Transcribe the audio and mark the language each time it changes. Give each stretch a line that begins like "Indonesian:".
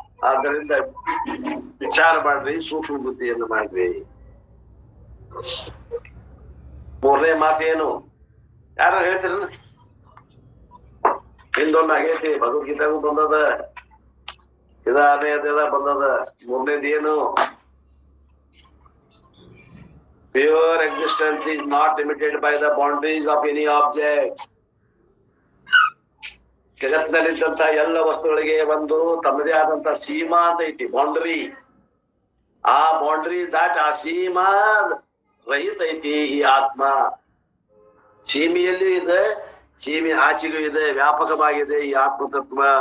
Kannada: ಆದ್ದರಿಂದ ವಿಚಾರ ಮಾಡ್ರಿ, ಸೂಕ್ಷ್ಮ ಬುದ್ಧಿಯನ್ನು ಮಾಡ್ರಿ. ಮೂರನೇ ಮಾತೇನು ಯಾರು ಹೇಳ್ತೀರ? ಹಿಂದೊಂದು ಆಗೈತಿ, ಭಗವದ್ಗೀತಾಗೂ ಬಂದದ, ಇದೆಲ್ಲ ಬಂದದ. ಮೂರನೇದು ಏನು?
English: Pure existence is not limited by the boundaries of any object.
Kannada: ಜಗತ್ತಿನಲ್ಲಿದ್ದಂತ ಎಲ್ಲ ವಸ್ತುಗಳಿಗೆ ಒಂದು ತಮ್ಮದೇ ಆದಂತ ಸೀಮಾ ಅಂತ ಐತಿ, ಬೌಂಡ್ರಿ. ಆ ಬೌಂಡ್ರಿ ದಾಟ್ ಆ ಸೀಮಾ ರಹಿತ ಐತಿ ಈ ಆತ್ಮ. ಸೀಮೆಯಲ್ಲೂ ಇದೆ, ಸೀಮೆ ಆಚೆಗೂ ಇದೆ, ವ್ಯಾಪಕವಾಗಿದೆ ಈ ಆತ್ಮತತ್ವ.